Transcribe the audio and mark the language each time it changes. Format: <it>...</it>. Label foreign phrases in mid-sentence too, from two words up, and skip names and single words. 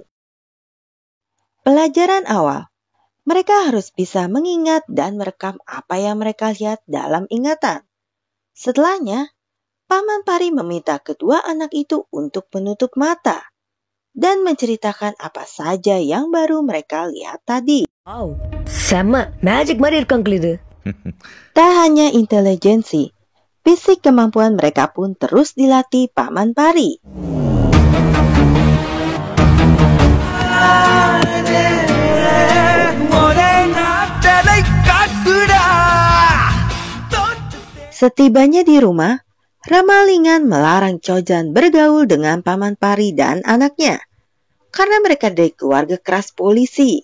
<id>Pelajaran awal, mereka harus bisa mengingat dan merekam apa yang mereka lihat dalam ingatan. Setelahnya, Paman Pari meminta kedua anak itu untuk menutup mata dan menceritakan apa saja yang baru mereka lihat tadi.</id> <ta>Wow, செம்ம மேஜிக் மாதிரி இருக்கு uncle இது.</ta> <id>Tak hanya intelijensi, fisik kemampuan mereka pun terus dilatih Paman Pari. Setibanya di rumah, Ramalingan melarang Chojan bergaul dengan Paman Pari dan anaknya, karena mereka dari keluarga keras polisi.</id>